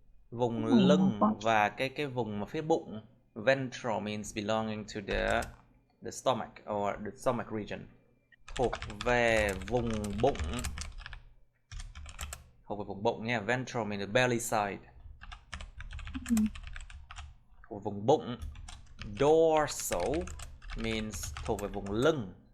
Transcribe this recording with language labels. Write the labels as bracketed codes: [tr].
[vi] Vùng lưng và cái vùng mà phía bụng. [en] Ventral means belonging to the stomach or the stomach region. [vi] Thuộc về vùng bụng. Thuộc về vùng bụng nha. [en] Ventral means the belly side. [vi] Thuộc về vùng bụng. Dorsal means thuộc về vùng lưng.